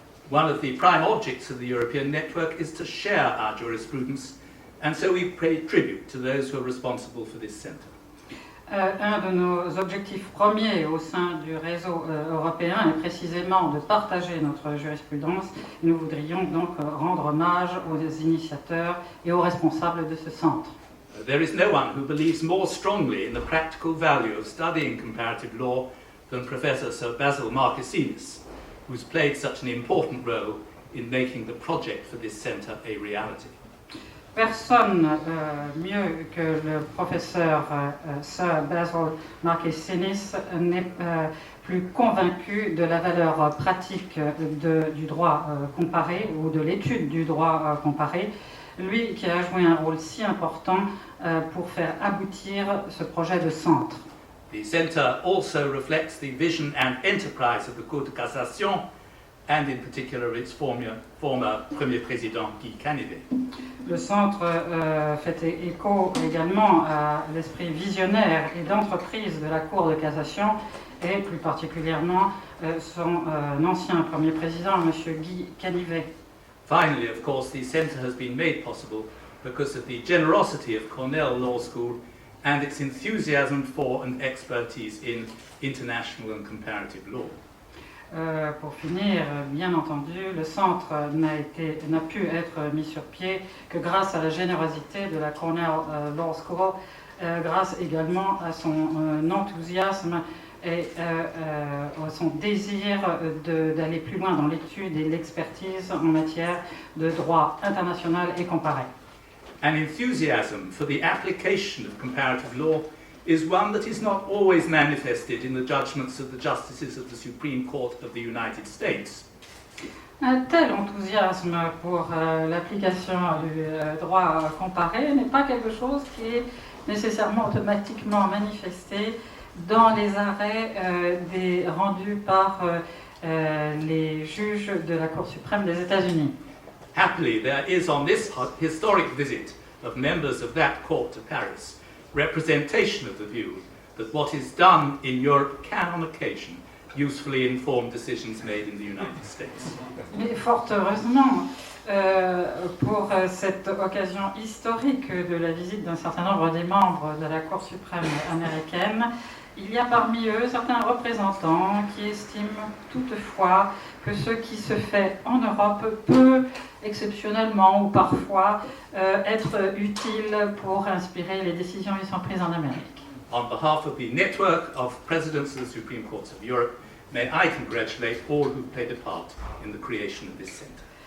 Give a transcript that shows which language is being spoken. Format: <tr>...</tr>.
<en>One of the prime objects of the European network is to share our jurisprudence, and so we pay tribute to those who are responsible for this centre.</en> <fr>Un de nos objectifs premiers au sein du réseau européen est précisément de partager notre jurisprudence. Nous voudrions donc rendre hommage aux initiateurs et aux responsables de ce centre.</fr> <en>There is no one who believes more strongly in the practical value of studying comparative law than Professor Sir Basil Marquesinis, who's played such an important role in making the project for this centre a reality.</en> <fr>Personne mieux que le professeur Sir Basil Marquesinis n'est plus convaincu de la valeur pratique du droit comparé ou de l'étude du droit comparé, lui qui a joué un rôle si important pour faire aboutir ce projet de centre.</fr> <en>The centre also reflects the vision and enterprise of the Cour de cassation, and in particular its former Premier Président Guy Canivet.</en> <fr>Le centre fait écho également à l'esprit visionnaire et d'entreprise de la Cour de cassation et plus particulièrement son ancien Premier Président, M. Guy Canivet.</fr> <en>Finally, of course, the centre has been made possible because of the generosity of Cornell Law School and its enthusiasm for and expertise in international and comparative law.</en> <fr>Pour finir, bien entendu, le centre n'a pu être mis sur pied que grâce à la générosité de la Cornell Law School, grâce également à son enthousiasme et à son désir d'aller plus loin dans l'étude et l'expertise en matière de droit international et comparé.</fr> <en>An enthusiasm for the application of comparative law is one that is not always manifested in the judgments of the justices of the Supreme Court of the United States.</en> <fr>Un tel enthousiasme pour l'application du droit comparé n'est pas quelque chose qui est nécessairement automatiquement manifesté dans les arrêts rendus par les juges de la Cour suprême des États-Unis.</fr> <en>Happily, there is on this historic visit of members of that court to Paris representation of the view that what is done in Europe can on occasion usefully inform decisions made in the United States.</en> <fr>Mais fort heureusement, pour cette occasion historique de la visite d'un certain nombre des membres de la Cour suprême américaine, il y a parmi eux certains représentants qui estiment toutefois que ce qui se fait en Europe peut exceptionnellement ou parfois être utile pour inspirer les décisions qui sont prises en Amérique.</fr> <en>On behalf of the network of presidents of the Supreme Courts of Europe, may I congratulate all who played a part in the creation of this centre.</en>